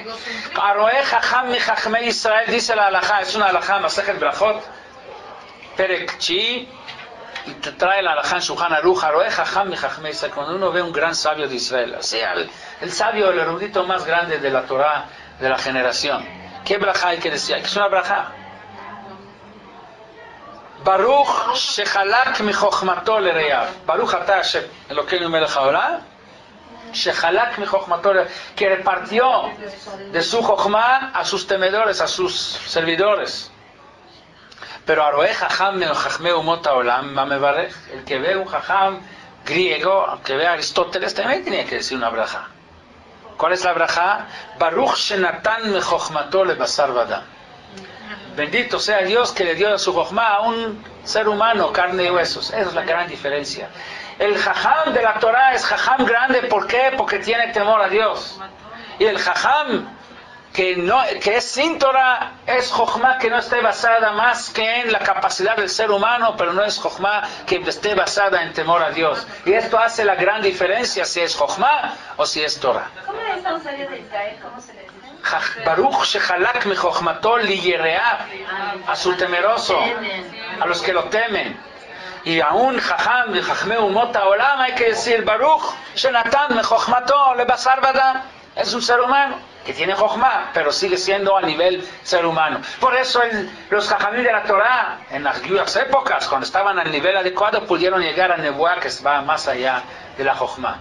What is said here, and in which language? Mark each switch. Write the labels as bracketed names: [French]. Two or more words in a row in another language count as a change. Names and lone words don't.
[Hebrew] הרואה חכם מחכמי ישראל, [Spanish] dice la halajá, es una halajá, Masejet Brachot, Perek Chi, y te trae la halajá en Shulchan Aruch, [Hebrew] הרואה חכם מחכמי ישראל, [Spanish] cuando uno ve un gran sabio de Israel, o sea, el sabio, el erudito más grande de la Torah de la generación, ¿qué brajá hay que decir? Es una brajá. [Hebrew] ברוך שחלק מחכמתו ליראיו, ברוך אתה השם אלוקינו מלך העולם, שחלק מחכמתו, [Spanish] que repartió de su Chochma a sus temedores, a sus servidores. [Hebrew] Pero הרואה חכם מחכמי אומות העולם מברך, [Spanish] el que ve un Jajam griego, el que ve a Aristóteles, también tenía que decir una braja. ¿Cuál es la braja? [Hebrew] ברוך שנתן מחכמתו לבשר ודם. [Spanish] Bendito sea Dios que le dio su Jochma a un ser humano, carne y huesos. Esa es la gran diferencia. El Jajam de la Torah es Jajam grande, ¿por qué? Porque tiene temor a Dios. Y el Jajam que es sin Torah es Jochma que no esté basada más que en la capacidad del ser humano, pero no es Jochma que esté basada en temor a Dios. Y esto hace la gran diferencia si es Jochma o si es Torah. ¿Cómo es un sabio de Israel? ¿Cómo se le dice? [Hebrew] ברוך שחלק מחכמתו ליראיו, [Spanish] a su temeroso, a los que lo temen. Y aún [Hebrew] חכם מחכמי אומות העולם [Spanish] hay que decir [Hebrew] ברוך שנתן מחכמתו לבשר ודם. [Spanish] Es un ser humano que tiene Jochma, pero sigue siendo a nivel ser humano. Por eso los Jajamim de la Torah, en las antiguas épocas, cuando estaban al nivel adecuado, pudieron llegar a Nebuá, que va más allá de la Jochma.